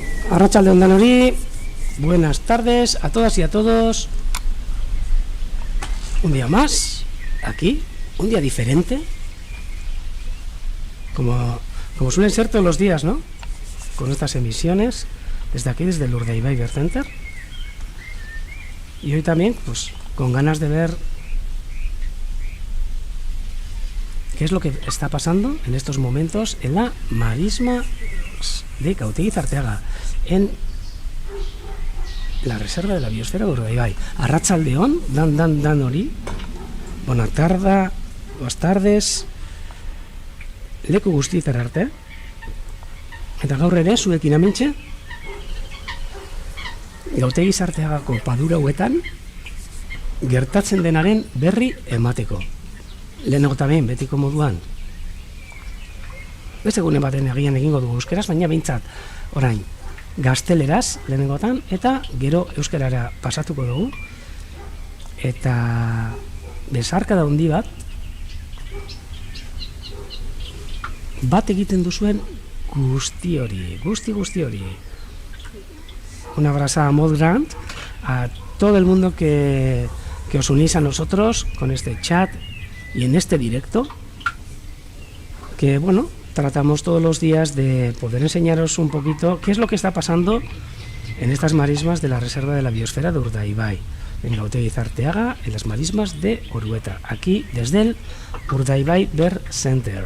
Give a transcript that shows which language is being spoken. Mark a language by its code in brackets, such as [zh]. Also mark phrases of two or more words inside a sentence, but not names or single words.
[eu] Arratsalde on danori, [es] buenas tardes a todas y a todos. Un día más, aquí, un día diferente, como suelen ser todos los días, ¿no? Con estas emisiones, desde aquí, desde el Urdaibai Bird Center. Y hoy también, pues, con ganas de ver qué es lo que está pasando en estos momentos en la marisma de Gautegi Zarteaga, en la reserva de la biosfera de Urdaibai. [eu] Arratsalde on, danori, [es] buenas tardes, [eu] leku guztietara arte, eta gaur ere zuekin hementxe Gautegi Zarteagako padura hauetan gertatzen denaren berri emateko. Lehenago eta behin, betiko moduan, beste gune baten agian egingo dugu euskeraz, baina behintzat orain gazteleraz lehenengotan, eta gero euskerara pasatuko dugu, eta besarkada handi bat egiten duzuen guzti hori. [es] Una abrazada muy grande a todo el mundo que os unís a nosotros con este chat y en este directo, que bueno, tratamos todos los días de poder enseñaros un poquito qué es lo que está pasando en estas marismas de la reserva de la biosfera de Urdaibai, en Gautegi Zarteaga, en las marismas de Orueta, aquí desde el Urdaibai Bird Center.